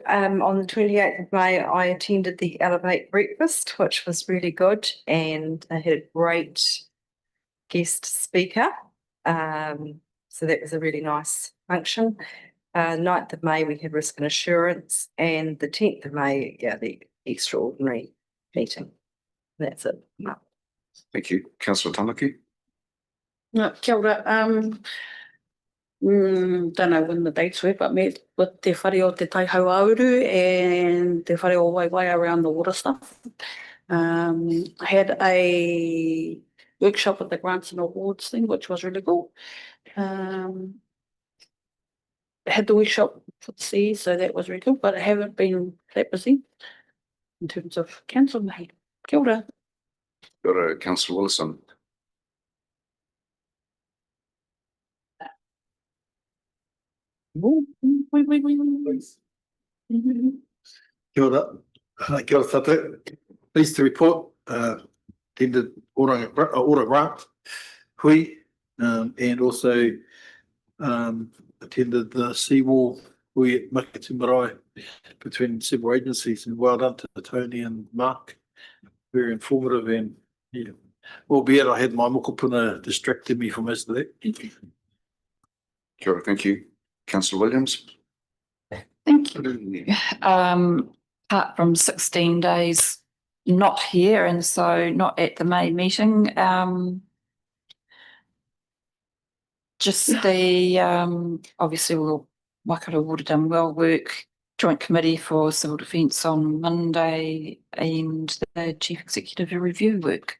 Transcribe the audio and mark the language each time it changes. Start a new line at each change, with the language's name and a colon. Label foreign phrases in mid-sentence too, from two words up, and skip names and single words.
English: On the 28th of May, I attended the Elevate breakfast, which was really good, and I had a great guest speaker. So that was a really nice function. 9th of May, we had risk and assurance, and the 10th of May, the extraordinary meeting. That's it. Thank you. Councillor Tanuki.
Māori: Kia ora,
English: don't know when the dates were, but met with te whare o te Taihau Auru and te whare o Waiwai around the water stuff. Had a workshop at the grants and awards thing, which was really cool. Had the workshop for the sea, so that was really cool, but I haven't been that busy in terms of council meeting.
Māori: Kia ora.
English: Got a Councillor Willison.
Māori: Kia ora. Kia ora tātou.
English: Pleased to report, attended Ōtorohanga grant, hui, and also attended the seawall hui at Makati Marae between several agencies, and well done to Tony and Mark. Very informative, and yeah, albeit I had my mokopuna distracted me from most of that.
Māori: Kia ora,
English: thank you. Councillor Williams. Thank you. Apart from 16 days not here, and so not at the May meeting, just the obviously we'll Waikato Water Done Well work joint committee for civil defence on Monday, and the chief executive review work.